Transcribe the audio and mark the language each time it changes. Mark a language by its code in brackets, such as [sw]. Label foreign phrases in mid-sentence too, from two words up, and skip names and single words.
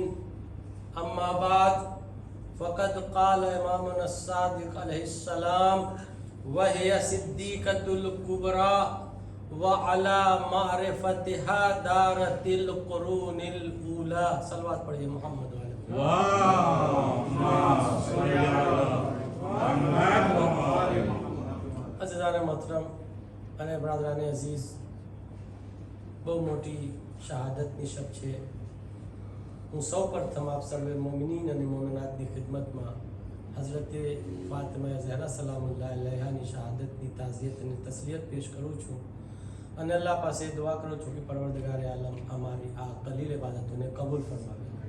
[ar] أما بعد فقد قال إمامنا الصادق عليه السلام وهي صديقة الكبرى وعلى معرفتها دارت القرون الأولى. [ur] صلوات پڑھیے محمد والے. [ar] اللهم صل على محمد وعلى [ur] عزیزان محترم [gu] અને બ્રાદરાને અઝીઝ, બહુ મોટી શહાદતની શબ છે. હું સૌ પ્રથમ આપ સર્વે મોમિનીન અને મોમિનાતની ખિદમતમાં હઝરત ફાતિમા ઝહરા સલામુલ્લાહ અલૈહાની શહાદતની તાઝિયત અને તસ્લિયત પેશ કરું છું અને અલ્લાહ પાસે દુઆ કરું છું કે પરવરદગાર આલમ અમારી આ કલીલ ઇબાદતોને કબૂલ ફરમાવે.